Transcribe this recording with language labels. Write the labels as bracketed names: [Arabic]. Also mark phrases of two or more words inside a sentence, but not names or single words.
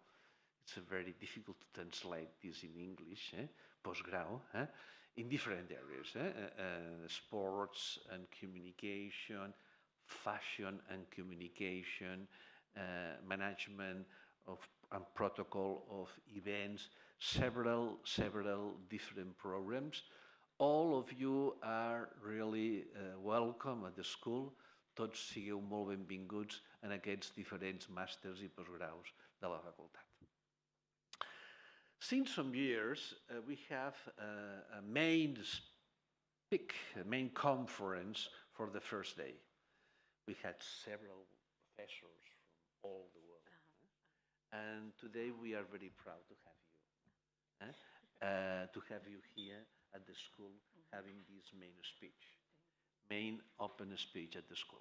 [English] It's very difficult to translate this in English, postgrau, in different areas, sports and communication, fashion and communication, management and protocol of events, several different programs. All of you are really welcome at the school. [Catalan] Tots sigueu molt benvinguts en aquests diferents màsters i postgraus de la facultat. [English] Since some years, we have a main conference for the first day. We had several professors from all the world. And today we are very proud to have you here at the school having this main open speech at the school.